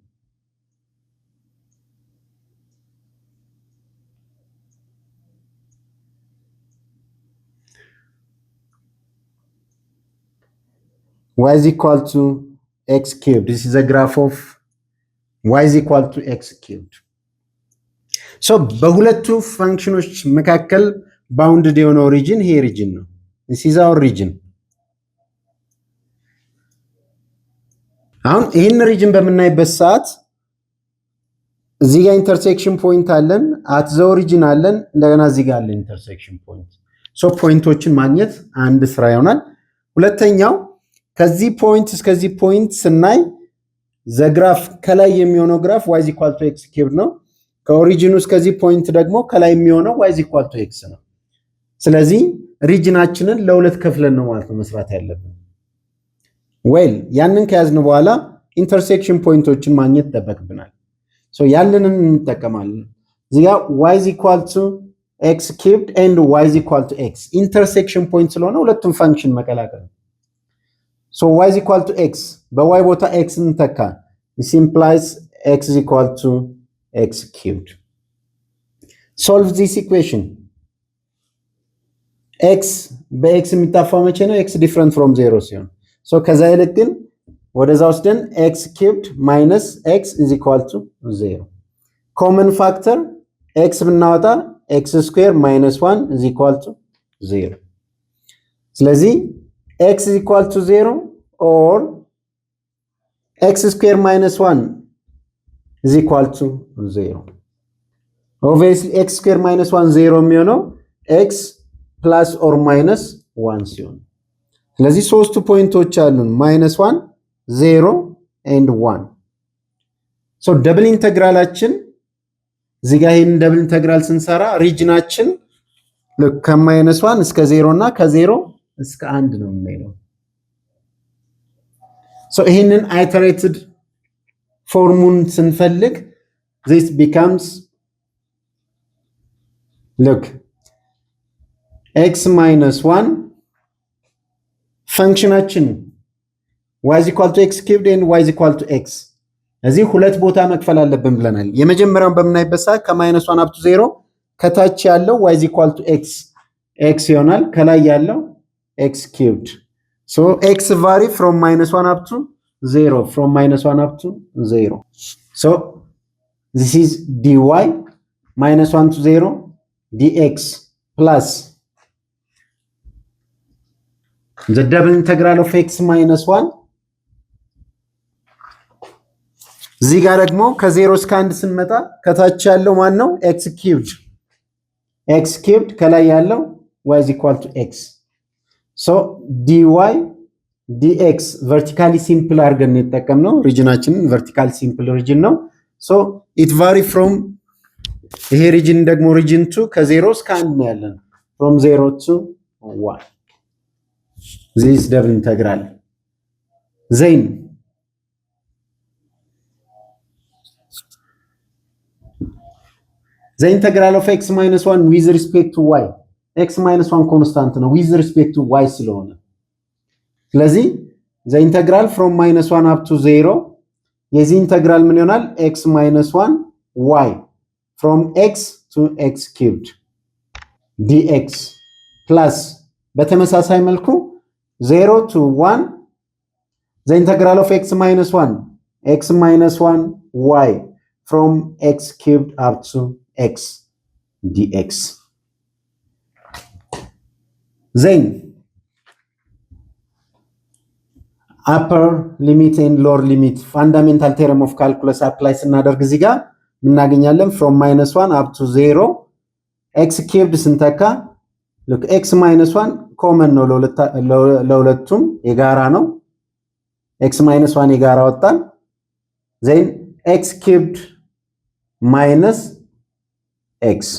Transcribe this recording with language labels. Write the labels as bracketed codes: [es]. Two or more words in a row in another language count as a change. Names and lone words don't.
[en] y is equal to x cubed this is a graph of y is equal to x cubed so [am] በሁለቱ ፋንክሽኖች መካከል ባውንድድ የሆነው ሪጅን ይሄ ሪጅን ነው [en] this is our region [am] አሁን ይሄን ሪጅን በመናይበት ሰዓት እዚህ ጋር [en] intersection point [am] አለን [en] at the origin [am] አለን እንደገና እዚህ ጋር አለ [en] intersection point [am] so ፖይንቶችን ማግኘት አንድ ስራ ይሆናል ሁለተኛው ከዚህ ፖይንት እስከዚህ ፖይንት ስናይ [en] the graph [am] ከላይ የሚሆነው ግራፍ [en] y is equal to x cubed [am] ነው ከኦሪጂኑ እስከዚህ ፖይንት ደግሞ ከላይ የሚሆነው y [en] is equal to x [am] ነው ስለዚህ ሪጅናችንን ለሁለት ከፍለን ነው ማለት ነው መስራት ያለብን ዌል ያንን ከያዝን በኋላ ኢንተርሴክሽን ፖይንቶችን ማግኘት ተጠበቅብናል ሶ ያንንን እንጠቀማለን እዚህ ጋር [en] y is equal to x cubed and y is equal to x intersection point [am] ስለሆነ ሁለቱም ፋንክሽን መቀላቀል [en] so y is equal to x [am] በy ቦታ x እንተካ [en] this implies x is equal to x cubed solve this equation x [am] በx የሚጣፋው መቼ ነው [en] x different from 0 ሲሆን so [am] ከዛ ይልቅ ግን ወደዛ ወስደን [en] x cubed minus x is equal to 0 common factor x ብናወጣ x square minus 1 is equal to 0 ስለዚህ x is equal to 0 or x square minus 1 is equal to 0 obviously x square minus 1 0 [am] የሚሆነው [en] x plus or minus 1 [am] ሲሆን ስለዚህ ሶስቱ ፖይንቶች አሉን -1 0 and 1 ሶ ደብል ኢንተግራላችን እዚህ ጋር ይሄን [en] double integral [am] ስንሰራ ሪጅናችን ከማይነስ 1 እስከ 0 እና ከ0 እስከ 1 ነው የምንለው። ሶ ይሄንን አይተሬትድ ፎርሙን ስንፈልግ [en] this becomes look x minus 1 [am] ፈንክሽናችን [en] y is equal to x cubed and y is equal to x [am] እዚህ ሁለት ቦታ መክፈል አለብን ብለናል። የመጀመሪያውን በምናይበት ሰዓት ከማይነስ 1 [en] up to 0 [am] ከታች ያለው [en] y is equal to x [am] ይሆናል፣ ከላይ ያለው [en] x cubed. So x vary from minus 1 up to 0, from minus 1 up to 0. So this is dy minus 1 to 0 dx plus the double integral of x minus 1 [am] እዚህ ጋር ደግሞ ከ0 እስከ 1 ስንመጣ ከታች ያለው ማን ነው? [en] x cubed [am] ከላይ ያለው [en] y is equal to x. So dy dx vertically simple [am] አድርገን የተጠቀምነው ሪጅናችንን [en] vertical simple region ነው። So it vary from [am] ይሄ ሪጅን ደግሞ ሪጅን 2 ከ0 እስከ 1 ነው ያለን [en] from 0 to 1 this double integral. Then the integral of x minus 1 with respect to y x minus 1 constant ነው with respect to y [am] ስለሆነ ስለዚህ [en] the integral from minus 1 up to 0 [am] የዚህ ኢንተግራል ምን ይሆናል? [en] x minus 1 y from x to x cubed dx plus [am] በተመሳሳይ መልኩ [en] 0 to 1 the integral of x minus 1 y from x cubed up to x dx. Then upper limit and lower limit fundamental theorem of calculus apply [am] ስናደርግ እዚህ ጋር እናገኛለን [en] from minus 1 up to 0 x cubed ስንተካ look x minus 1 common [am] ነው ለሁለቱም የጋራ ነው [en] x minus 1 [am] የጋራ ወጣን [en] then x cubed minus x